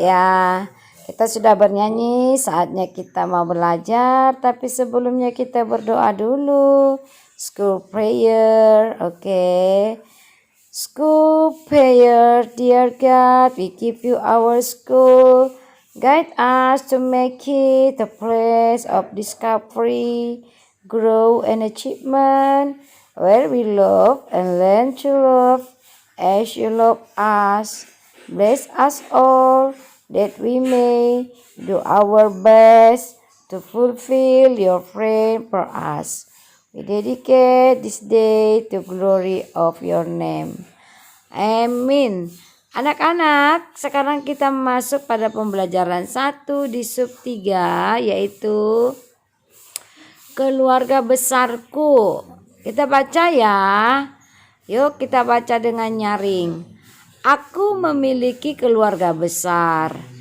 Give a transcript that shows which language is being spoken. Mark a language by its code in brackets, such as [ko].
[id] Ya, kita sudah bernyanyi, saatnya kita mau belajar. Tapi sebelumnya kita berdoa dulu. [en] School prayer, oke. School prayer, dear God, we give you our school. Guide us to make it a place of discovery, growth and achievement, where we love and learn to love as you love us. Bless us all, that we may do our best to fulfill your plan for us. We dedicate this day to glory of your name. [id] Amin. Anak-anak, sekarang kita masuk pada pembelajaran 1 di sub 3, yaitu keluarga besarku. Kita baca ya. Yuk kita baca dengan nyaring. Aku memiliki keluarga besar.